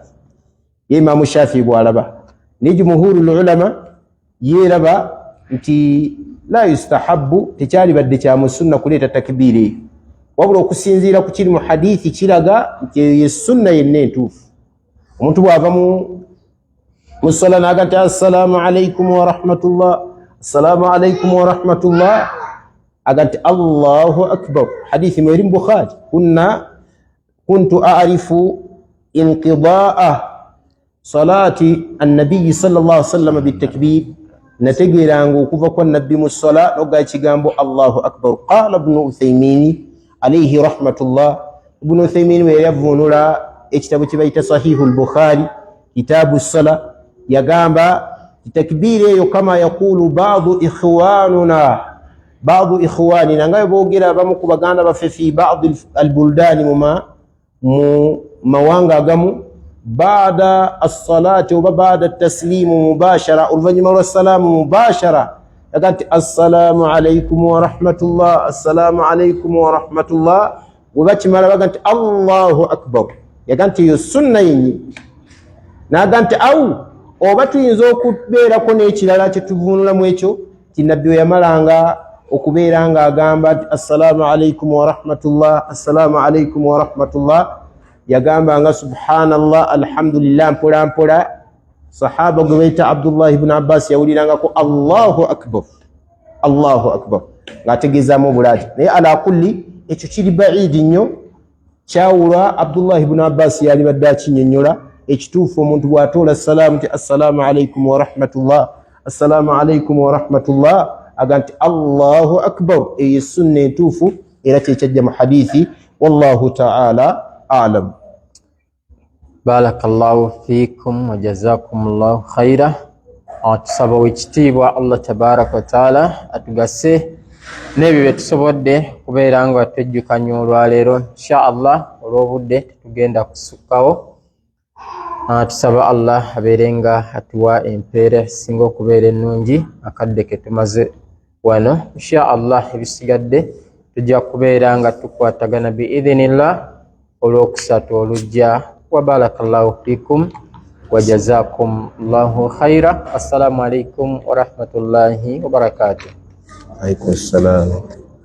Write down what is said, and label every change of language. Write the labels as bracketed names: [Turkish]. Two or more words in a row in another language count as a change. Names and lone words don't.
[Ganda] Ye Imaamu Shafi bw'alaba, ne [Arabic] جمهور العلماء [Ganda] yeeraba nti [Arabic] لا يستحب, [Ganda] tekyalibadde kya mu sunna kuleeta takbiiri eyo, wabula okusinziira ku kiri mu hadithi kiraga nti ye sunna yenna entuufu. Omuntu bw'ava mu ssala n'aga nti [Arabic] السلام عليكم ورحمة الله، السلام عليكم ورحمة الله, [Ganda] aga nti [Arabic] الله أكبر. [Ganda] Hadithi mweri mu Bukhari, [Arabic] كنت أعرف انقضاء صلاة النبي صلى الله عليه وسلم بالتكبير, [Ganda] nategeranga okuva kwa nabbi mu ssala n'oga ekigambo [Arabic] الله أكبر. قال ابن عثيمين عليه رحمة الله, [Ganda] ibn Uthaymin we yavunula ekitabo kye bayita Sahihul Bukhari kitabu ssala, yagamba takbiri eyo [Arabic] كما يقول بعض [Ganda] ikhwanina nga boogera abamu ku baganda baffe [Arabic] في بعض البلدان [Ganda] mu mawanga agamu, [Arabic] بعد الصلاة وبعد التسليم مباشرة, [Ganda] oluvannyuma lwa salaamu mubashara yagati [Arabic] السلام عليكم ورحمة الله، السلام عليكم ورحمة الله. [Ganda] Webakimala baganti [Arabic] الله أكبر, [Ganda] yaganti yo sunna yenyi. Naganti au oba tuyinza okubeerako n'ekirala kye tuvunulamu ekyo ti nabbi yamalanga okubeera nga agamba [Arabic] السلام عليكم ورحمة الله، السلام عليكم ورحمة الله, [Ganda] yagamba nga [Arabic] سبحان الله الحمد لله [Ganda] mpola mpola. Sahaba gwe bayita Abdullah ibn Abbas yawulirangako [Arabic] الله أكبر، الله أكبر [Ganda] ng'ategeezaamu obulaati. Naye [Arabic] على كل [Ganda] ekyo kiri baidi nnyo, kyawula Abdullah ibn Abbas yali badde akinnyonnyola ekituufu omuntu bw'atoola salaamu nti [Arabic] السلام عليكم ورحمة الله، السلام عليكم ورحمة الله, [Ganda] aga nti [Arabic] الله أكبر. [Ganda] Eyo sunna entuufu era kyekyajja mu hadithi. [Arabic] والله تعالى أعلم. بارك الله فيكم وجزاكم الله خيرا. [Ganda] Tusaba wekitiibwa Allah [Arabic] تبارك وتعالى [Ganda] atugase n'ebyo bye tusobodde kubeera nga twejjukanya olwaleero [Arabic] إن شاء الله. [Ganda] Olw'obudde tetugenda kusukkawo. Tusaba Allah abeerenga atuwa empeera singa okubeera ennungi akadde ke tumaze wano. [Arabic] إن شاء الله [Ganda] ebisigadde tujja kubeera nga tukwatagana biidhinillah olw'okusatu olujja. [Arabic] وبارك الله فيكم وجزاكم الله خيرا. السلام عليكم ورحمة الله وبركاته. عليكم السلام.